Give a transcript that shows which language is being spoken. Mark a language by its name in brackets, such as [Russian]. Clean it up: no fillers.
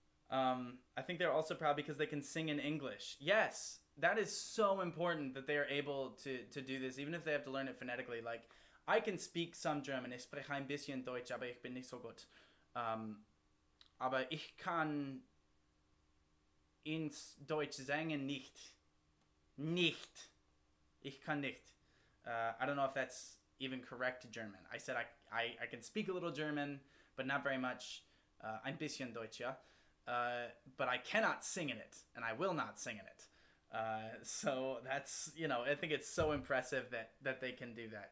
[English] I think they're also proud because they can sing in English. Yes, that is so important that they are able to do this, even if they have to learn it phonetically. Like, I can speak some German. [German] Ich spreche ein bisschen Deutsch, aber ich bin nicht so gut. Aber ich kann ins Deutsch singen nicht. Nicht. Ich kann nicht. [English] I don't know if that's even correct German. I said I can speak a little German, but not very much. [German] Ein bisschen Deutsch, ja. [English] But I cannot sing in it, and I will not sing in it. So that's, I think it's so impressive that they can do that.